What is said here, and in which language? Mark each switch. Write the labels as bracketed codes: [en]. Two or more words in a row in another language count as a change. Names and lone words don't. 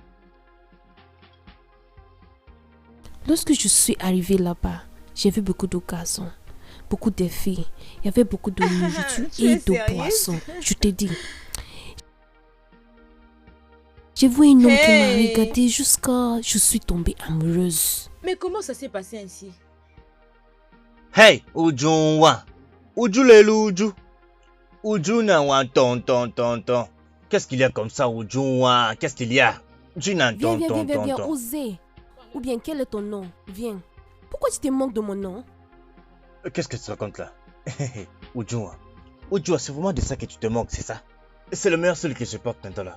[fr] Lorsque je suis arrivée là-bas, j'ai vu beaucoup de garçons, beaucoup de filles. Il y avait beaucoup de nourriture et de boissons. Je te dis. J'ai vu un homme qui m'a regardée jusqu'à... Je suis tombée amoureuse. Mais comment ça s'est passé ainsi? Hey, Ujunwa. Ujulelu Uju. Ujuna wa ton. Qu'est-ce qu'il y a comme ça, Ujunwa? Qu'est-ce qu'il y a? Viens, osez. Ou bien, quel est ton nom? Viens. Pourquoi tu te moques de mon nom? Qu'est-ce que tu racontes là? Ujunwa. Ujunwa, c'est vraiment de ça que tu te moques, c'est ça? C'est le meilleur seul que je porte maintenant là.